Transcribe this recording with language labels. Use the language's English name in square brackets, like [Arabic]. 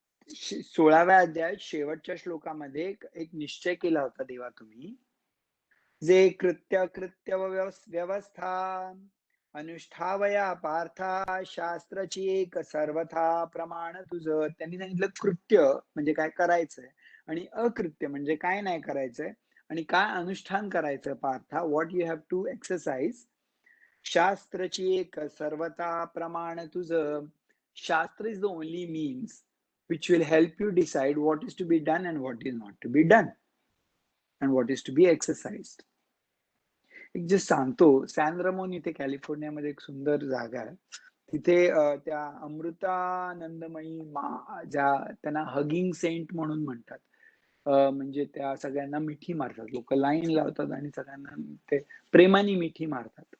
[Marathi] 16व्या अध्यायात शेवटच्या श्लोकामध्ये एक निश्चय केला होता देवा तुम्ही, जे कृत्य व्यवस्था अनुष्ठावया पार्था, शास्त्राची एक सर्वथा प्रमाण तुझं. त्यांनी सांगितलं कृत्य म्हणजे काय करायचंय, आणि अकृत्य म्हणजे काय नाही करायचंय, आणि काय अनुष्ठान करायचं Partha, [English] What you have to exercise. [Marathi] शास्त्राची एक सर्वथा प्रमाण तुझं. [English] Shastra is the only means which will help you decide what is to be done and what is not to be done and what is to be exercised. [Marathi] एक जे सांगतो, San रमोन इथे कॅलिफोर्नियामध्ये एक सुंदर जागा आहे. तिथे त्या अमृतानंदमयी ज्या त्यांना हगिंग सेंट म्हणून म्हणतात, म्हणजे त्या सगळ्यांना मिठी मारतात. लोक लाईन लावतात आणि सगळ्यांना ते प्रेमाने मिठी मारतात.